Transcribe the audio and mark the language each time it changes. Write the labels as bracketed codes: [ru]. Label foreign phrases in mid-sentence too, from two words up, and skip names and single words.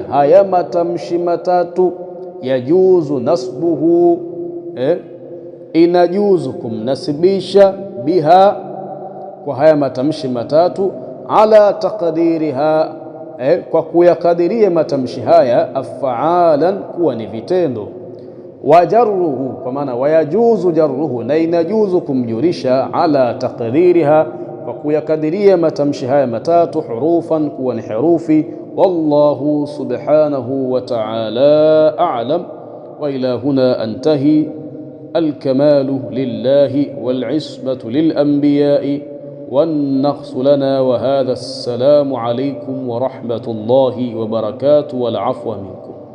[sw] haya matamshi matatu, [ar] يجوز نصبه, [sw] inajuzu kumnasibisha, biha, kwa haya matamshi matatu, [ar] على تقديرها, [sw] kwa kuyakadiria matamshi haya, af'alan, kuwa ni vitendo, [ar] وجره, [sw] kwa maana [ar] ويجوز جره, [sw] na inajuzu kumjurisha, [ar] على تقديرها, [sw] kwa kuyakadiria matamshi haya matatu, hurufan, kuwa ni herufi. [ar] والله سبحانه وتعالى أعلم. وإلى هنا أنتهي. الكمال لله والعصمة للأنبياء والنقص لنا، وهذا السلام عليكم ورحمة الله وبركاته والعفو منكم.